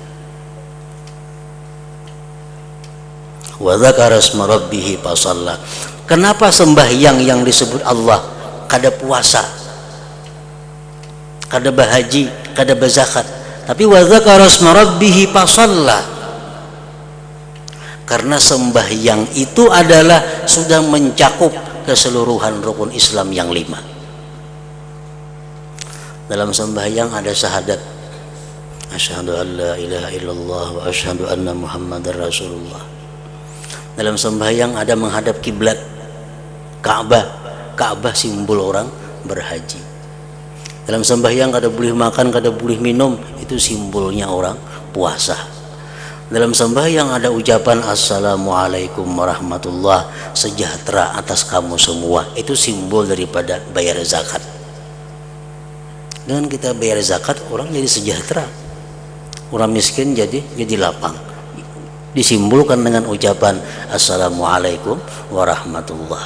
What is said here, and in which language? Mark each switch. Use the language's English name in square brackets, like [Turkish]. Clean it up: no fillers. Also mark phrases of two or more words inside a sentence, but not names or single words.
[Arabic] وذكر اسم ربه فصلى. [Indonesian] Kenapa sembahyang yang disebut Allah? [Banjar] Kada puasa, kada bahaji, kada berzakat, tapi [Arabic] وذكر اسم ربه فصلى. [Indonesian] Karena sembahyang itu adalah sudah mencakup keseluruhan rukun Islam yang 5. Dalam sembahyang ada syahadat, [Arabic] أشهد أن لا إله إلا الله وأشهد أن محمدا رسول الله. [Indonesian] Dalam sembahyang ada menghadap kiblat, Ka'bah. Ka'bah simbol orang berhaji. Dalam sembahyang kada boleh makan, kada boleh minum, itu simbolnya orang puasa. Dalam sembahyang ada ucapan [Arabic] السلام عليكم ورحمة الله, [Indonesian] sejahtera atas kamu semua, itu simbol daripada bayar zakat. Dengan kita bayar zakat, orang jadi sejahtera, orang miskin jadi lapang. Disimbolkan dengan ucapan [Arabic] السلام عليكم ورحمة الله.